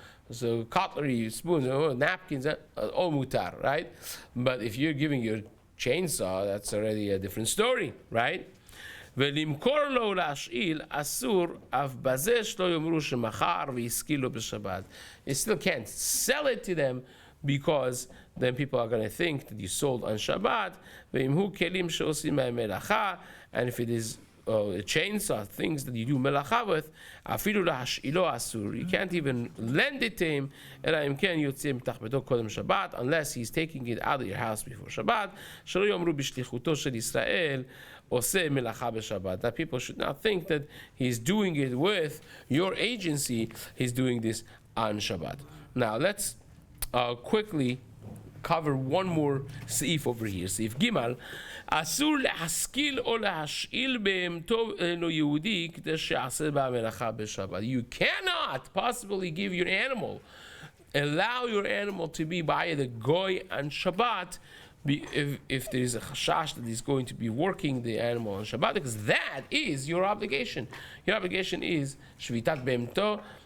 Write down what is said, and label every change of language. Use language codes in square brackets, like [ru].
[en] So cutlery, spoons, napkins, all mutar, right? But if you're giving your chainsaw, that's already a different story, right? [he] ולמכור לו להשאיל אסור אף בזה שלא יאמרו שמכר והשכיל לו בשבת. [en] You still can't sell it to them, because then people are going to think that you sold on Shabbat. [he] ואם הוא כלים שעושים מהם מלאכה, [en] and if it is a chainsaw, things that you do melacha with, [he] אפילו להשאילו אסור. [en] You can't even lend it to him, [he] אלא אם כן יוצא מתחת ביתו קודם שבת, [en] unless he's taking it out of your house before Shabbat. [he] שלא יאמרו בשליחותו של ישראל עושה מלאכה בשבת. [en] That people should not think that he's doing it with your agency, he's doing this on Shabbat. Now let's quickly cover one more Seif over here. Seif Gimal. [he] אסור להשכיל או להשאיל בהמתו אינו יהודי כדי שיעשה בה מלאכה בשבת. [en] You cannot possibly give your animal, allow your animal to be by the goy on Shabbat, if there is a chashash that he's going to be working the animal on Shabbat, because that is your obligation. Your obligation is shvitat behemto,